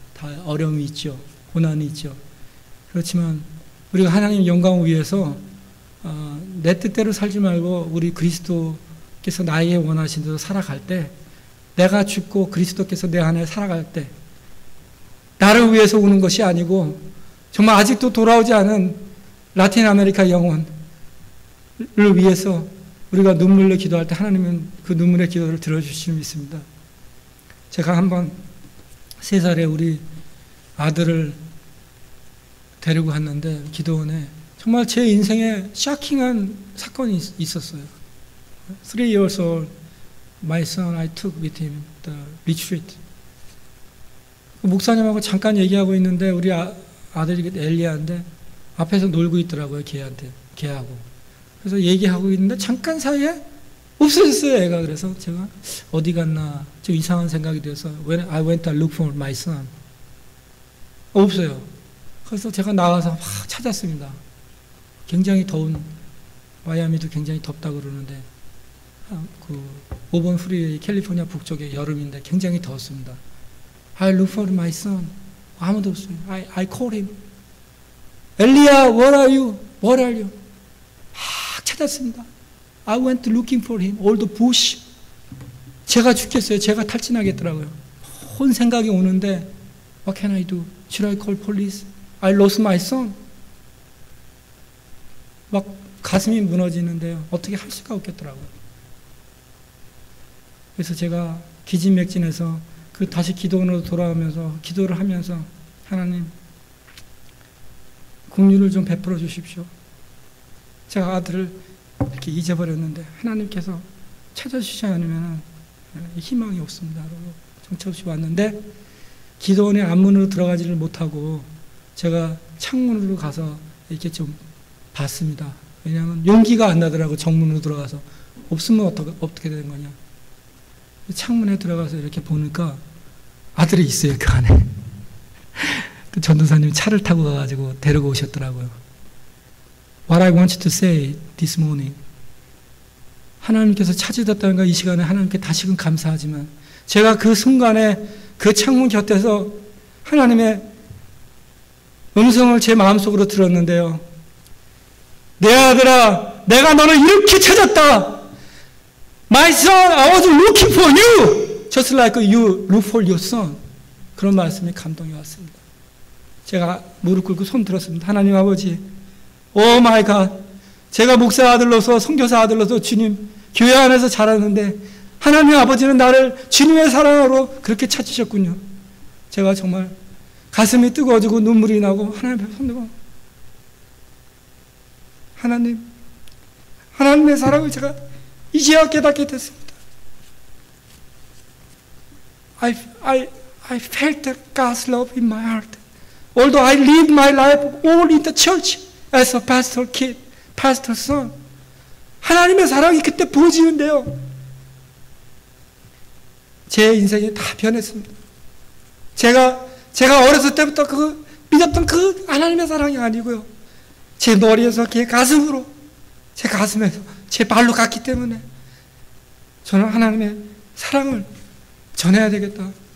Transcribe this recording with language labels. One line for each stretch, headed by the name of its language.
Korean: 다 어려움이 있죠. 고난이 있죠. 그렇지만 우리가 하나님 영광을 위해서 내 뜻대로 살지 말고 우리 그리스도께서 나에게 원하신 대로 살아갈 때 내가 죽고 그리스도께서 내 안에 살아갈 때 나를 위해서 우는 것이 아니고 정말 아직도 돌아오지 않은 라틴 아메리카 영혼을 위해서 우리가 눈물로 기도할 때 하나님은 그 눈물의 기도를 들어주시는 믿습니다. 제가 한번 3살에 우리 아들을 데리고 갔는데 기도원에 정말 제 인생에 샤킹한 사건이 있었어요.
English: 3 years old, my son, I took with him the retreat.
Korean: 목사님하고 잠깐 얘기하고 있는데 우리 아들이 엘리야인데 앞에서 놀고 있더라고요. 걔하고. 그래서 얘기하고 있는데 잠깐 사이에 없어졌어요, 애가. 그래서 제가 어디 갔나 좀 이상한 생각이 들어서
English: When I went to look for my son.
Korean: 없어요. 그래서 제가 나가서 막 찾았습니다. 굉장히 더운 마이애미도 굉장히 덥다 그러는데 그 오번 프리웨이 캘리포니아 북쪽에 여름인데 굉장히 더웠습니다.
English: I look for my son.
Korean: 아무도 없어요.
English: I call him. 엘리야, where are you? Where are you?
Korean: 막 찾았습니다.
English: I went looking for him. All the bush.
Korean: 제가 죽겠어요. 제가 탈진하겠더라고요. 온 생각이 오는데
English: What can I do? Should I call police? I lost my son.
Korean: 막 가슴이 무너지는데요. 어떻게 할 수가 없겠더라고요. 그래서 제가 기진맥진해서 다시 기도원으로 돌아오면서 기도를 하면서 하나님 긍휼을 좀 베풀어 주십시오. 제가 아들을 이렇게 잊어버렸는데 하나님께서 찾아주시지 않으면 희망이 없습니다. 정처없이 왔는데 기도원의 앞문으로 들어가지를 못하고 제가 창문으로 가서 이렇게 좀 봤습니다. 왜냐하면 용기가 안 나더라고. 정문으로 들어가서 없으면 어떻게 되는 거냐. 창문에 들어가서 이렇게 보니까 아들이 있어요. 그 안에. 그 전도사님이 차를 타고 가가지고 데리고 오셨더라고요.
English: What I want you to say this morning.
Korean: 하나님께서 찾으셨다는 거 이 시간에 하나님께 다시금 감사하지만 제가 그 순간에 그 창문 곁에서 하나님의 음성을 제 마음속으로 들었는데요. 내 아들아, 내가 너를 이렇게 찾았다.
English: My son, I was looking for you. Just like you look for your son.
Korean: 그런 말씀이 감동이 왔습니다. 제가 무릎 꿇고 손 들었습니다. 하나님 아버지,
English: 오 마이 갓.
Korean: 제가 목사 아들로서 선교사 아들로서 주님 교회 안에서 자랐는데 하나님 아버지는 나를 주님의 사랑으로 그렇게 찾으셨군요. 제가 정말 가슴이 뜨거워지고 눈물이 나고 하나님 앞에 손들고 하나님의 사랑을 제가 이제야 깨닫게 됐습니다.
English: I felt God's love in my heart. Although I lived my life all in the church as a pastor kid, pastor son.
Korean: 하나님의 사랑이 그때 부어지는데요. 제 인생이 다 변했습니다. 제가 어렸을 때부터 믿었던 그 하나님의 사랑이 아니고요. 제 머리에서 제 가슴으로, 제 가슴에서 제 발로 갔기 때문에 저는 하나님의 사랑을 전해야 되겠다.